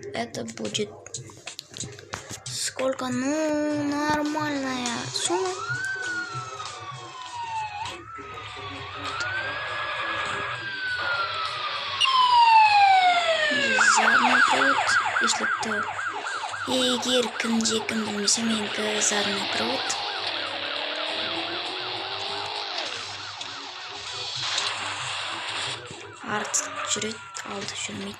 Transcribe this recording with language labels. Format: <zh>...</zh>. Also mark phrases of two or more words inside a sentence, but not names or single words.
<ru>Это будет сколько? Ну, нормальная сумма. Задний привод, если кто.</ru> <kk>Егер кім білмесе, менікі</kk> <ru>задний привод.</ru> <kk>Артық жүреді, алды жүрмейді.</kk>